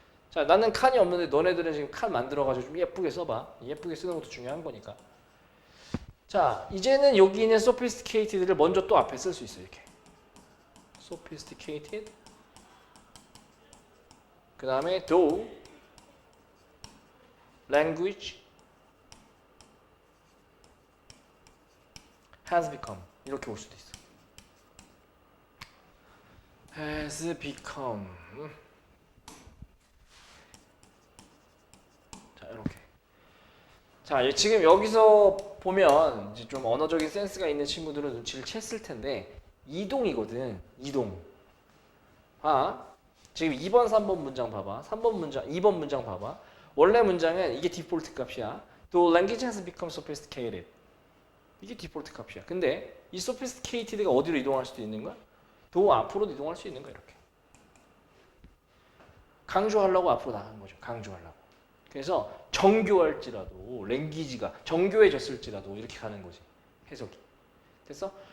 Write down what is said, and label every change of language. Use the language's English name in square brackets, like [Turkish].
[Korean] 자, 나는 칸이 없는데 너네들은 지금 칸 만들어가지고 좀 예쁘게 써봐. 예쁘게 쓰는 것도 중요한 거니까. 자, 이제는 여기 있는 sophisticated를 먼저 또 앞에 쓸 수 있어. 이렇게 sophisticated. 그 다음에 [English] do language has become. [Korean] 이렇게 올 수도 있어. [English] has become. [Korean] 자, 이렇게. 자, 지금 여기서 보면 이제 좀 언어적인 센스가 있는 친구들은 눈치를 챘을 텐데 이동이거든. 이동. 지금 2번, 3번 문장 봐봐. 3번 문장, 2번 문장 봐봐. 원래 문장은 이게 디폴트 값이야. [English] The language has become sophisticated. [Korean] 이게 디폴트 값이야. 근데 이 sophisticated가 어디로 이동할 수도 있는 거야? 더 앞으로 이동할 수 있는 거야. 이렇게. 강조하려고 앞으로 나간 거죠. 강조하려고. 그래서 정교할지라도 랭귀지가 정교해졌을지라도 이렇게 가는 거지. 해석이. 됐어?